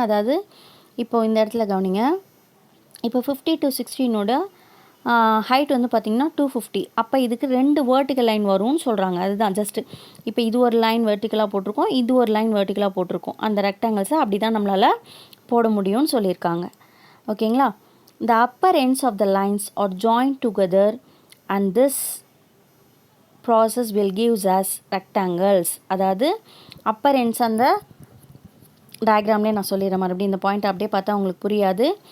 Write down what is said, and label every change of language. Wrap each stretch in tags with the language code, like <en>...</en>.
<ta>அதாவது இப்போது இந்த இடத்துல கவனிங்க. இப்போ 50 to 16ஓட ஹைட் வந்து பார்த்திங்கன்னா 250. அப்போ இதுக்கு 2 வெர்டிக்கல் லைன் வரும்னு சொல்கிறாங்க. அதுதான் ஜஸ்ட்டு இப்போ இது ஒரு லைன் வெர்டிக்கலாக போட்டிருக்கோம், இது ஒரு லைன் வெர்டிக்கலாக போட்டிருக்கோம். அந்த ரெக்டாங்கிள்ஸை அப்படி தான் நம்மளால் போட முடியும்னு சொல்லியிருக்காங்க. ஓகேங்களா?</ta> <en>The upper ends of the lines are joined together and this process will give us rectangles.</en> <ta>அதாவது upper ends அந்த டயக்ராம்லேயே நான் சொல்லிடுறேன். மறுபடியும் இந்த பாயிண்ட் அப்படியே பார்த்தா உங்களுக்கு புரியாது.</ta>